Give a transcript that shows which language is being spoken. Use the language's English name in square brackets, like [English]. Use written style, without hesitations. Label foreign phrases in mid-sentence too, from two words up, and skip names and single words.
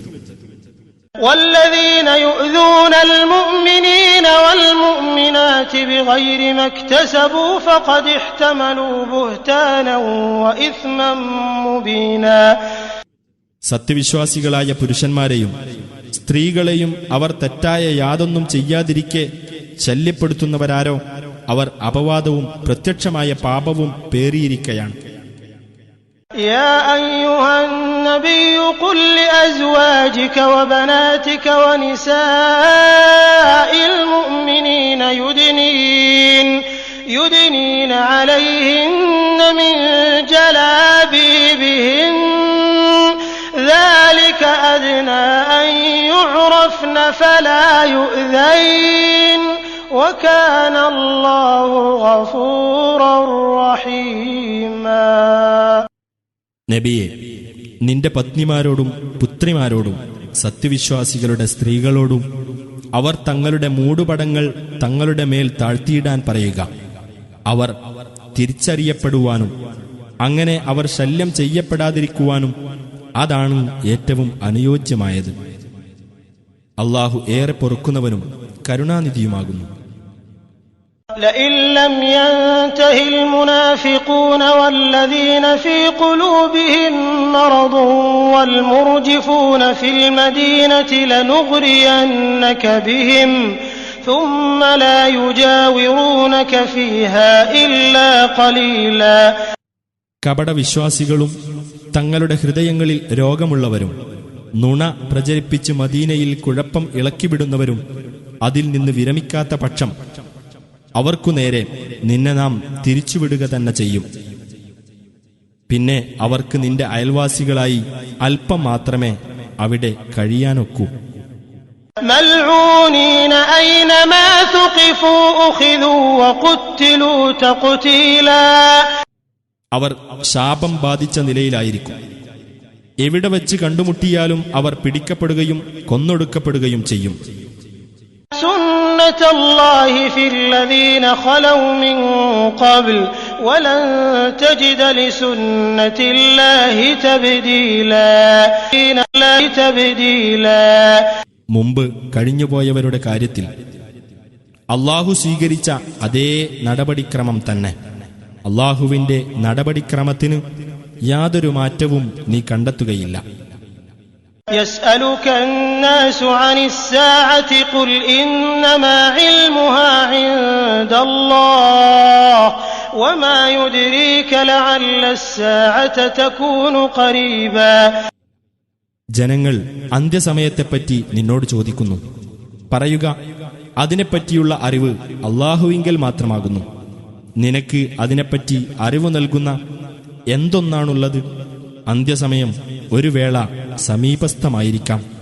[Arabic] والذين يؤذون المؤمنين والمؤمنات بغير ما اكتسبوا فقد احتملوا بهتانا وإثما مبينا. [Malayalam] സത്യവിശ്വാസികളായ പുരുഷന്മാരെയും സ്ത്രീകളെയും അവർ തെറ്റായ യാതൊന്നും ചെയ്യാതിരിക്കെ ശല്യപ്പെടുത്തുന്നവരാരോ അവർ അപവാദവും പ്രത്യക്ഷമായ പാപവും പേറിയിരിക്കയാണ്. [Arabic] يا أيها النبي قل لأزواجك وبناتك ونساء المؤمنين يدنين عليهن من جلابيبهن ذلك أدنى أن يعرفن فلا يؤذين وكان الله غفورا رحيما. [Malayalam] നബിയെ, നിന്റെ പത്നിമാരോടും പുത്രിമാരോടും സത്യവിശ്വാസികളുടെ സ്ത്രീകളോടും അവർ തങ്ങളുടെ മൂടുപടങ്ങൾ തങ്ങളുടെ മേൽ താഴ്ത്തിയിടാൻ പറയുക. അവർ തിരിച്ചറിയപ്പെടുവാനും അങ്ങനെ അവർ ശല്യം ചെയ്യപ്പെടാതിരിക്കുവാനും അതാണ് ഏറ്റവും അനുയോജ്യമായത്. അല്ലാഹു ഏറെ പൊറുക്കുന്നവനും കരുണാനിധിയുമാകുന്നു. [Arabic] لئن لم ينته المنافقون والذين في قلوبهم مرض والمرجفون في المدينة لنغرينك بهم ثم لا يجاورونك فيها إلا قليلا. [Malayalam] കപടവിശ്വാസികളും തങ്ങളുടെ ഹൃദയങ്ങളിൽ രോഗമുള്ളവരും നുണ പ്രചരിപ്പിച്ച് മദീനയിൽ കുഴപ്പം ഇളക്കിവിടുന്നവരും അതിൽ നിന്ന് വിരമിക്കാത്ത പക്ഷം അവർക്കു നേരെ നിന്നെ നാം തിരിച്ചുവിടുക തന്നെ ചെയ്യും. പിന്നെ അവർക്ക് നിന്റെ അയൽവാസികളായി അല്പം മാത്രമേ അവിടെ കഴിയാനൊക്കൂ. [Arabic] ملعونين أينما ثقفوا أخذوا وقتلوا تقتيلا. [Malayalam] അവർ ശാപം ബാധിച്ച നിലയിലായിരിക്കും. എവിടെ വെച്ച് കണ്ടുമുട്ടിയാലും അവർ പിടിക്കപ്പെടുകയും കൊന്നൊടുക്കപ്പെടുകയും ചെയ്യും. [Arabic] سنة الله في الذين خلوا من قبل ولن تجد لسنة الله تبديلا. [Malayalam] മുമ്പ് കഴിഞ്ഞുപോയവരുടെ കാര്യത്തിൽ അല്ലാഹു സ്വീകരിച്ച അതേ നടപടിക്രമം തന്നെ. അല്ലാഹുവിന്റെ നടപടിക്രമത്തിന് യാതൊരു മാറ്റവും നീ കണ്ടെത്തുകയില്ല. [Arabic] يسألك الناس عن الساعة قل إنما علمها عند الله وما يدريك لعل الساعة تكون قريبا. [Malayalam] ജനങ്ങൾ അന്ത്യസമയത്തെപ്പറ്റി നിന്നോട് ചോദിക്കുന്നു. പറയുക, അതിനെപ്പറ്റിയുള്ള അറിവ് അല്ലാഹുവിങ്കൽ മാത്രമാകുന്നു. നിനക്ക് അതിനെപ്പറ്റി അറിവ് നൽകുന്ന എന്തൊന്നാണുള്ളത്? അന്ത്യസമയം ഒരു വേള സമീപസ്ഥമായിരിക്കാം.